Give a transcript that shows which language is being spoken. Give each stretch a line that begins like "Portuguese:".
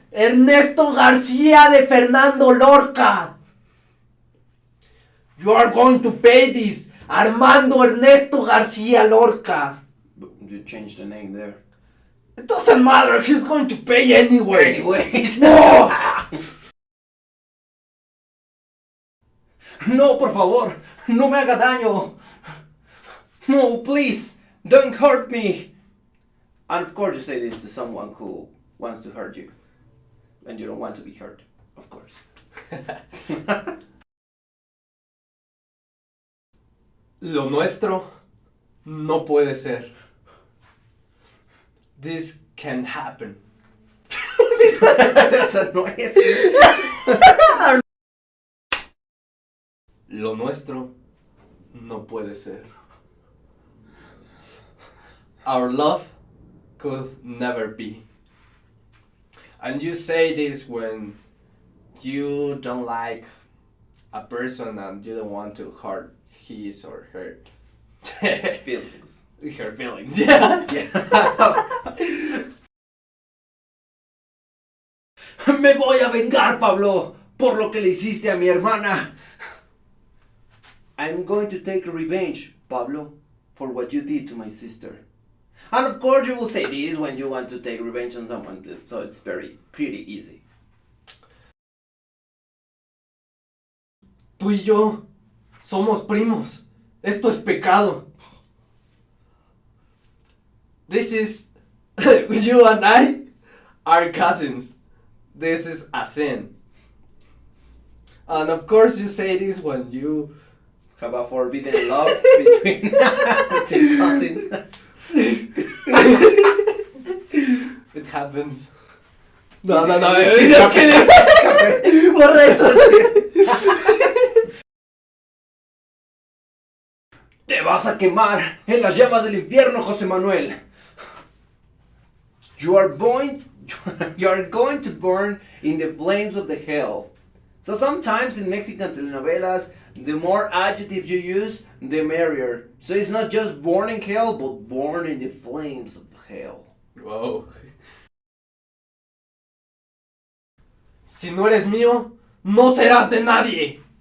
Spanish: ¡Ernesto García de Fernando Lorca!
English: You are going to pay this!
Spanish: Armando Ernesto García Lorca!
English: You changed the name there. It doesn't matter, he's going to pay anyway! Anyways. No!
Spanish: No, por favor, no me haga daño.
English: No, please, don't hurt me. And of course you say this to someone who wants to hurt you. And you don't want to be hurt, of course.
Spanish: Lo nuestro no puede ser.
English: This can happen.
Spanish: Esa no es. Lo nuestro no puede ser.
English: Our love could never be. And you say this when you don't like a person and you don't want to hurt his or her Feelings. her feelings. Yeah.
Spanish: Me voy a vengar, Pablo, por lo que le hiciste a mi hermana.
English: I'm going to take revenge, Pablo, for what you did to my sister. And of course you will say this when you want to take revenge on someone, so it's pretty easy.
Spanish: Tú y yo somos primos. Esto es pecado.
English: This is you and I are cousins. This is a sin. And of course you say this when you Have a forbidden love between cousins. It happens. No, just kidding.
Spanish: Borra eso. Te vas a quemar en las llamas del infierno, José Manuel.
English: You are going to burn in the flames of the hell. So sometimes in Mexican telenovelas, the more adjectives you use, the merrier. So it's not just born in hell, but born in the flames of hell. Wow.
Spanish: Si no eres mío, no serás de nadie.